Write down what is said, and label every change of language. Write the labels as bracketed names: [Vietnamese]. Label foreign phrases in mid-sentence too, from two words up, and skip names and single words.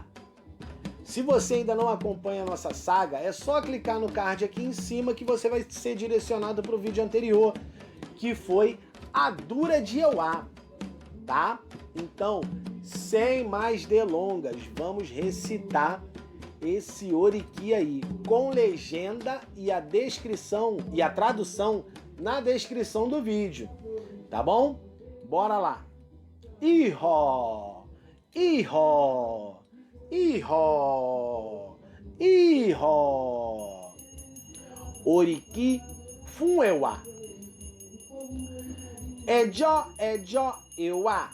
[Portuguese] Se você ainda não acompanha a nossa saga, é só clicar no card aqui em cima que você vai ser direcionado para o vídeo anterior, que foi Adura de Euá, tá? Então, sem mais delongas, vamos recitar esse Oriqui aí, com legenda e a descrição e a tradução na descrição do vídeo, tá bom? Bora lá! [Yoruba] Ihó, ihó, ihó, ihó. Oriqui Funeuá. Ejó, ejó, euá.